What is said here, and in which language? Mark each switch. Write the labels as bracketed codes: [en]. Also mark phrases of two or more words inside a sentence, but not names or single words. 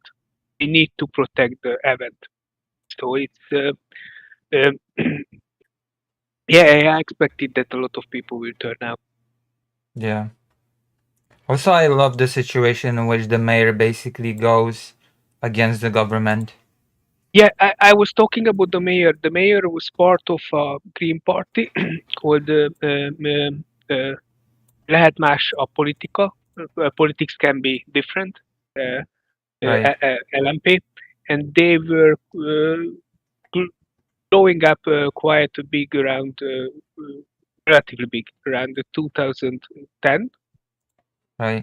[en] They need to protect the event. So it's um, yeah, I expected that a lot of people will turn out. Yeah. Also, I love the situation in which the mayor basically goes against the government. Yeah, I was talking about the mayor. The mayor was part of a Green Party called [hu] lehet más a politika. [en] Politics can be different. Right. LMP, and they were blowing up quite big around, relatively big around 2010. Right.